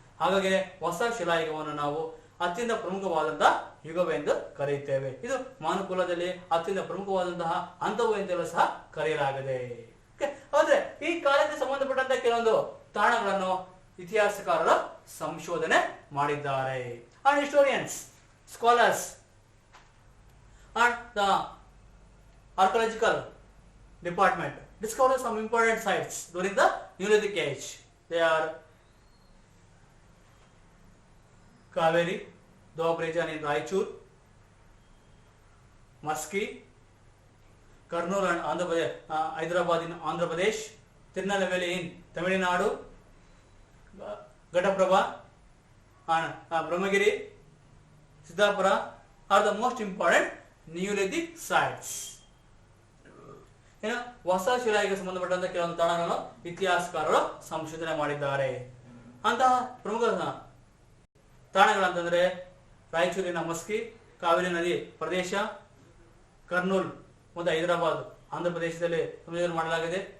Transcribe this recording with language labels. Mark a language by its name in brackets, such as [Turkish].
[Kannada] ಹಾಗಾಗಿ ಹೊಸ ಶಿಲಾಯುಗವನ್ನು ನಾವು ಅತ್ಯಂತ ಪ್ರಮುಖವಾದಂತಹ ಯುಗವೆಂದು ಕರೆಯುತ್ತೇವೆ. ಇದು ಮಾನವಕುಲದಲ್ಲಿ ಅತ್ಯಂತ ಪ್ರಮುಖವಾದಂತಹ ಹಂತವು ಎಂದೆಲ್ಲ ಸಹ ಕರೆಯಲಾಗಿದೆ. ಆದ್ರೆ ಈ ಕಾಲಕ್ಕೆ ಸಂಬಂಧಪಟ್ಟಂತ ಕೆಲವೊಂದು ತಾಣಗಳನ್ನು ಇತಿಹಾಸಕಾರರು ಸಂಶೋಧನೆ ಮಾಡಿದ್ದಾರೆ. [English] And historians, scholars and the archaeological department discovered some important sites during the Neolithic Age. They are Kaveri, Doab region in Raichur, Maski, Kurnool and Andhra Pradesh, Hyderabad in Andhra Pradesh, Tirunelveli in Tamil Nadu, Ghataprabha and Brahmagiri, Siddhapura are the most important Neolithic sites. [Kannada] ಹೊಸ ಶಿಲಾಯುಗಕ್ಕೆ ಸಂಬಂಧಪಟ್ಟಂತ ಕೆಲವೊಂದು ತಾಣಗಳನ್ನು ಇತಿಹಾಸಕಾರರು ಸಂಶೋಧನೆ ಮಾಡಿದ್ದಾರೆ. ಅಂತಹ ಪ್ರಮುಖ ತಾಣಗಳಂತಂದ್ರೆ ರಾಯಚೂರಿನ ಮಸ್ಕಿ, ಕಾವೇರಿ ನದಿ ಪ್ರದೇಶ, ಕರ್ನೂಲ್ ಮತ್ತು ಹೈದರಾಬಾದ್ ಆಂಧ್ರ ಪ್ರದೇಶದಲ್ಲಿ ಸಂಶೋಧನೆ ಮಾಡಲಾಗಿದೆ.